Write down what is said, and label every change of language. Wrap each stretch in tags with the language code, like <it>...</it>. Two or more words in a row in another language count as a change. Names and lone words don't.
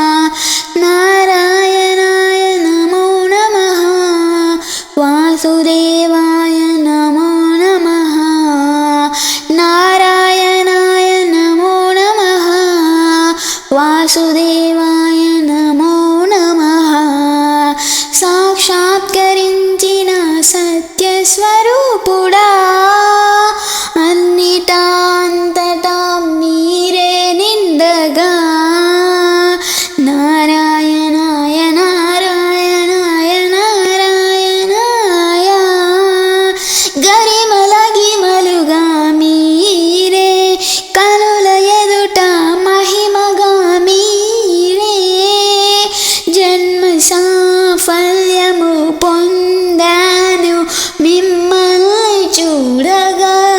<sa>नारायणाय नमो नमः। वासुदेवाय नमो नमः। नारायणाय नमो नमः। वासुदेवाय नमो नमः।</sa> <te>సాక్షాత్కరించిన సత్యస్వరూపుడా అన్నిటా అంతటా మీరే నిండగా</te> <sa>నారాయణాయ నారాయణాయ నారాయణాయ</sa> <te>గరిమల గిమలుగా మీరే కనుల ఎదుట మహిమగా మీరే జన్మ సాఫల్యము పొందాను మిమ్మల్ని చూడగా</te>